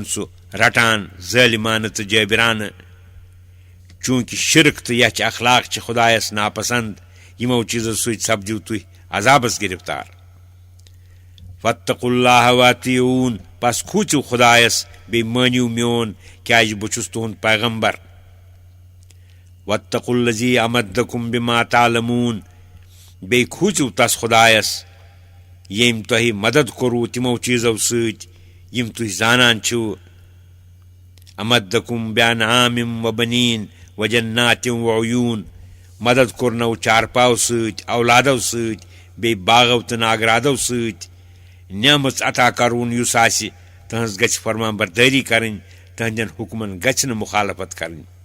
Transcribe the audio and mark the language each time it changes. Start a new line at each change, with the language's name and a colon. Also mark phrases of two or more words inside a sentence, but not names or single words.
Kashmiri: سُہ رٹان ظٲلمانہٕ تہٕ جٲبرانہٕ چوٗنٛکہِ شِرک تہٕ یَچھ اخلاق چھِ خۄدایس ناپسنٛد یِمو چیٖزو سۭتۍ سپدِو تُہۍ عذابس گرفتار
Arabic: فاتقوا اللہ واطیعوٗن
Kashmiri: پس کھوٗژِو خۄدایس بیٚیہِ مٲنِو میون کیٛازِ بہٕ چھُس تُہنٛد پیغمبر
Arabic: واتقوا الذی امدکم بما تعلموٗن
Kashmiri: بیٚیہِ کھوٗژِو تس خۄدایس ییٚمۍ تۄہہِ مدد کوٚروٕ تِمو چیٖزو سۭتۍ یِم تُہۍ زانان چھِو
Arabic: امدکم بانعام وبنیٖن وجناتٍ وعیوٗن
Kashmiri: مدد کوٚرنو چارپاو سۭتۍ اولادو سۭتۍ بیٚیہِ باغو تہٕ ناگرادو سۭتۍ نعمژ عطا کرون یُس آسہِ تٕہنٛز گژھِ فرمانبردٲری کرٕنۍ تٕہنٛدٮ۪ن حُکمن گژھِ نہٕ مُخالفت کرٕنۍ